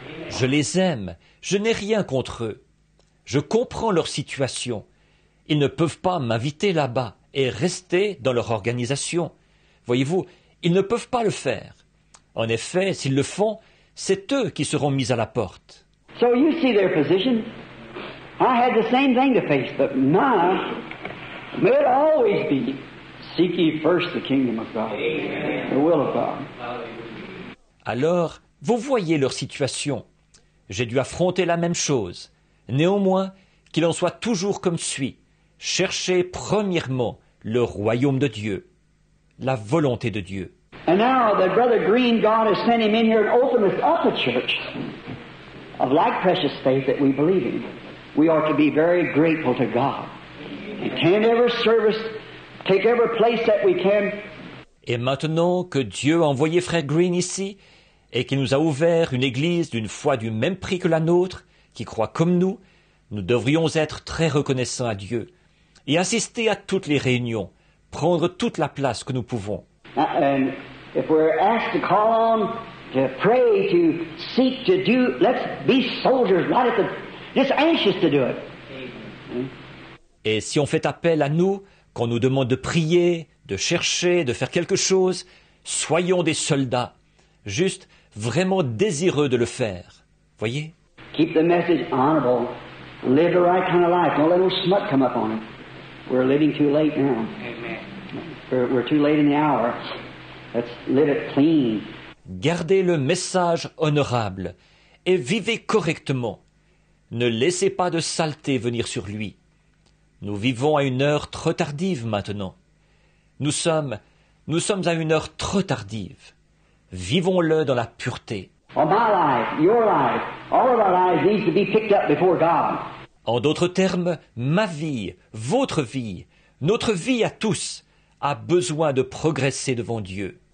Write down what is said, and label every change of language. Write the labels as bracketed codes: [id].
[fr] Je les aime. Je n'ai rien contre eux. Je comprends leur situation. Ils ne peuvent pas m'inviter là-bas et rester dans leur organisation. Voyez-vous, ils ne peuvent pas le faire. En effet, s'ils le font, c'est eux qui seront mis à la porte. [en] So you see their position. I had the same thing to face, but now, may it always be, seek ye first the kingdom of God, the will of God. [fr] Alors, vous voyez leur situation. J'ai dû affronter la même chose. Néanmoins, qu'il en soit toujours comme suit. Cherchez premièrement le royaume de Dieu, la volonté de Dieu. [en] And now that Brother Green, God has sent him in here and opened us up a church of like precious faith that we believe in. We ought to be very grateful to God. And attend every service, take every place that we can. [fr] Et maintenant que Dieu a envoyé Frère Green ici, et qu'il nous a ouvert une église d'une foi du même prix que la nôtre, qui croit comme nous devrions être très reconnaissants à Dieu, et assister à toutes les réunions, prendre toute la place que nous pouvons. [en] And if we're asked to call on, to pray, to seek, to do, let's be soldiers, right at the, just anxious to do it. [fr] Et si on fait appel à nous, qu'on nous demande de prier, de chercher, de faire quelque chose, soyons des soldats, juste vraiment désireux de le faire. Voyez? [en] Keep the message honorable. Live the right kind of life. Don't let no smut come up on it. We're living too late now. We're too late in the hour. Let's live it clean. [fr] Gardez le message honorable et vivez correctement. Ne laissez pas de saleté venir sur lui. Nous vivons à une heure trop tardive maintenant. Nous sommes à une heure trop tardive. Vivons-le dans la pureté. [en] My life, your life, all of our lives needs to be picked up before God. [fr] En d'autres termes, ma vie, votre vie, notre vie à tous a besoin de progresser devant Dieu.